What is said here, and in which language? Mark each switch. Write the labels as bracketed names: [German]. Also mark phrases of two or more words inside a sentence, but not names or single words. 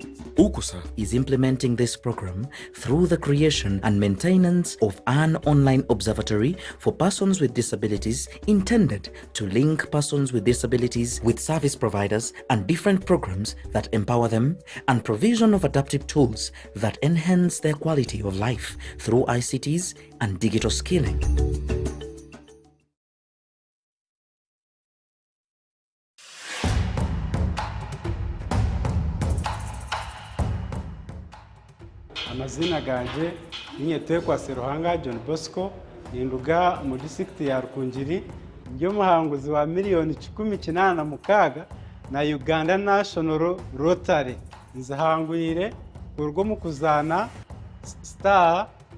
[English] UCOSAF is implementing this program through the creation and maintenance of an online observatory for persons with disabilities intended to link persons with disabilities with service providers and different programs that empower them, and provision of adaptive tools that enhance their quality of life through ICTs and digital skilling. [Nyankole] Amazina ganje ninyetekwa Seruhanga John Bosco ninduga mu district ya Rukungiri ndio muhanguzi wa miliyoni 16 na Uganda National Rotary nzahangwire urwo mu kuzana star